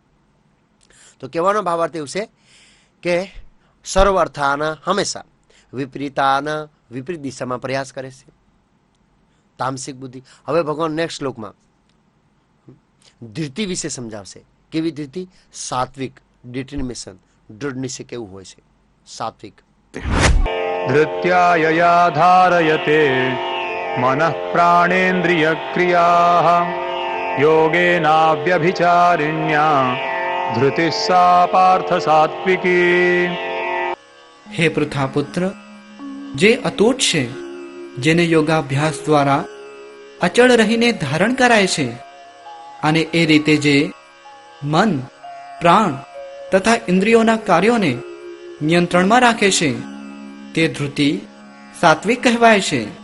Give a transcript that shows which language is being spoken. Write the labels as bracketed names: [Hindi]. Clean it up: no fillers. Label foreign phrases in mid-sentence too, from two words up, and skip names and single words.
[Gujarati] તો કહેવાનો ભાવાર્થ એવું છે કે સર્વ અર્થાના હંમેશા વિપરીતાના વિપરીત દિશામાં પ્રયાસ કરે છે, તામસિક બુદ્ધિ. હવે ભગવાન નેક્સ્ટ શ્લોકમાં ધૃતિ વિશે સમજાવશે. કેવી ધૃતિ? સાત્વિક, ડિટર્મિનેશન, દૃઢ નિશ્ચય કેવું હોય છે. સાત્વિક. [Sanskrit] धृत्यायया धारयते मनः प्राणेन्द्रियक्रियाः योगेनाव्यभिचारिण्या धृतिः सा पार्थ सात्विकी. [Gujarati] હે પૃથાપુત્ર, જે અતૂટ છે, જેને યોગાભ્યાસ દ્વારા અચળ રહીને ધારણ કરાય છે અને એ રીતે જે મન, પ્રાણ તથા ઇન્દ્રિયોના કાર્યોને નિયંત્રણમાં રાખે છે તે ધૃતિ સાત્વિક કહેવાય છે.